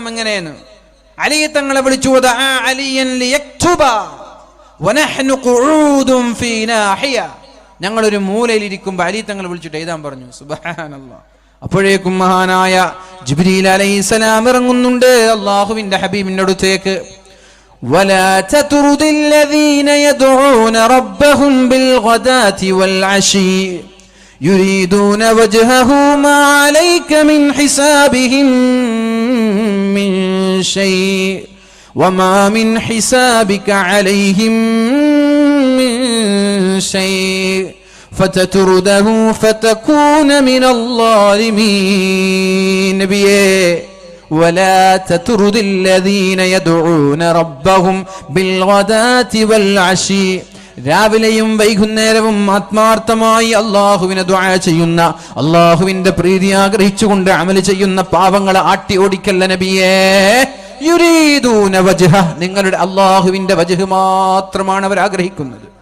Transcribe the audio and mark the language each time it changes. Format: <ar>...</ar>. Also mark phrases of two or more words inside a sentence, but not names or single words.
<ml>എങ്ങനെയെന്ന് അലി തങ്ങളെ വിളിച്ചു,</ml> <ar>عليا ليكتب ونحن قعود في ناحية.</ar> <ml>ഞങ്ങളൊരു മൂലയിൽ ഇരിക്കുമ്പോൾ അലി തങ്ങളെ വിളിച്ചിട്ട് എഴുതാൻ പറഞ്ഞു.</ml> <ar>سبحان الله.</ar> <ml>അപ്പോഴേക്കും മഹാനായ ജിബ്രീൽ അലൈഹിസ്സലാം ഇറങ്ങുന്നുണ്ട് അല്ലാഹുവിന്റെ ഹബീബിന്റെ അടുത്തേക്ക്.</ml> <ar>ولا تطرد الذين يدعون ربهم بالغداة والعشي يريدون وجهه ما عليك من حسابهم من شيء وما من حسابك عليهم من شيء فتطرده فتكون من الظالمين. നബിയേ, ولا تطرد الذين يدعون ربهم بالغداة والعشي.</ar> <ml>രാവിലെയും വൈകുന്നേരവും ആത്മാർത്ഥമായി അള്ളാഹുവിനെ ദുആ ചെയ്യുന്ന, അള്ളാഹുവിന്റെ പ്രീതി ആഗ്രഹിച്ചുകൊണ്ട് അമൽ ചെയ്യുന്ന പാവങ്ങളെ ആട്ടി ഓടിക്കല്ല നബിയേ.</ml> <ar>يريدون وجه,</ar> <ml>നിങ്ങളുടെ അള്ളാഹുവിന്റെ വജ്ഹ് മാത്രമാണ് അവർ ആഗ്രഹിക്കുന്നത്.</ml>